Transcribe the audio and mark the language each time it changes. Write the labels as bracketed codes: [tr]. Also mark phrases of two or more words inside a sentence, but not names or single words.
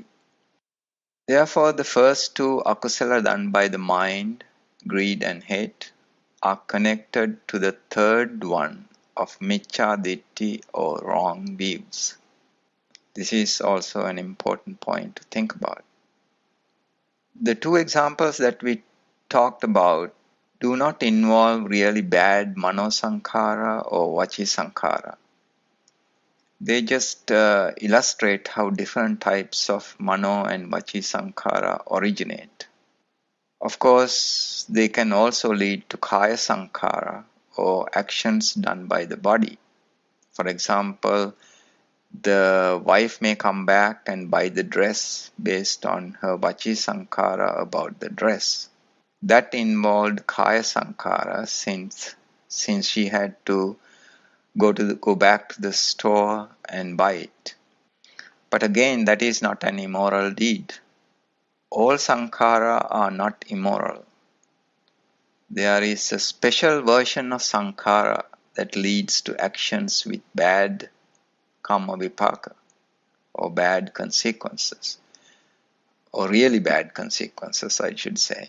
[en] Therefore, the first two akusala done by the mind, greed and hate, are connected to the third one of [pi] miccha ditti [en] or wrong views. This is also an important point to think about. The two examples that we talked about do not involve really bad [pi] mano sankara [en] or [pi] vachi sankara. [en] They just illustrate how different types of mano and [pi] vachi sankara [en] originate. Of course, they can also lead to [pi] kaya sankara [en] or actions done by the body. For example, the wife may come back and buy the dress based on her [pi] vachi sankara [en] about the dress. That involved [pi] kaya sankara [en] since she had to go back to the store and buy it. But again, that is not an immoral deed. All sankara are not immoral. There is a special version of sankara that leads to actions with bad [pi] karma vipaka [en] or bad consequences, or really bad consequences, I should say.